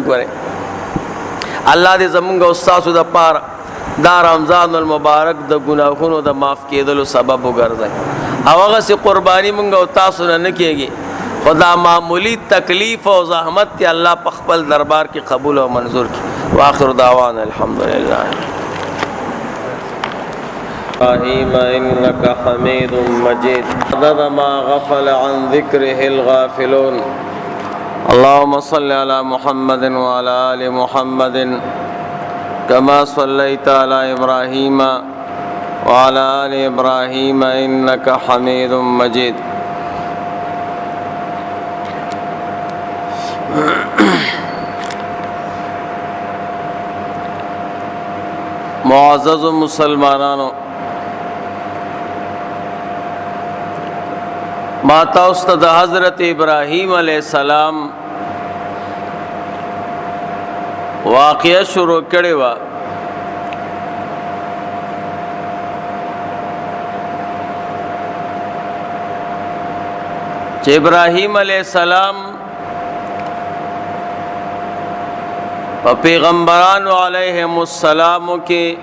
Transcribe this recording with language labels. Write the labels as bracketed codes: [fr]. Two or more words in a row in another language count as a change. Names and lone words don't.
[ps] ګورئ الله دې زموږ او ستاسو د پاره دا رمضان المبارک د ګناهونو د معاف کېدلو سبب وګرځي، او هغسې قرباني موږ او تاسو نه نه کېږي، خو دا معمولی تکلیف او زحمت تی الله په خپل دربار کې قبول او منظور کړي. [ar] واخر دعوانا الحمدلله. ابراهیم انک حمید مجید عدد ما غفل عن ذکره الغافلون. اللهم صل على محمد وعلى آل محمد كما صليت على إبراهيم وعلى آل إبراهيم إنك حميد مجيد. [ps] معزز مسلمانانو، ماتا استاد حضرت ابراہیم [ar] علیہ السلام [ps] واقعہ شروع کړي وا. چې ابراهیم [ar] علیہ السلام [ps] په پیغمبرانو [ar] علیهم السلام [ps] کې